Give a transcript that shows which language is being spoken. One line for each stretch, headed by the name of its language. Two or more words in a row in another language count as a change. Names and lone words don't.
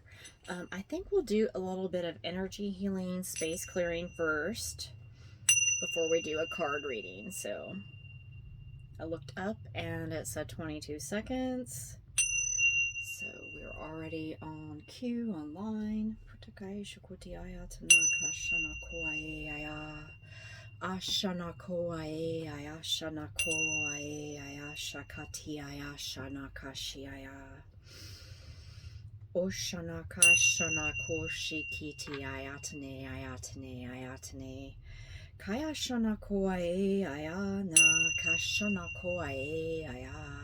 English: I think we'll do a little bit of energy healing, space clearing first before we do a card reading. So I looked up and it said 22 seconds. So we're already on cue online. Putakai shukuti aya tanaka shana koae aya. Ashana koae aya shana koae aya shakati aya shana kashi aya. Oshana kashana koshikiti ayatane ayatane ayatane. Kaya shana koae aya na kashana koae aya.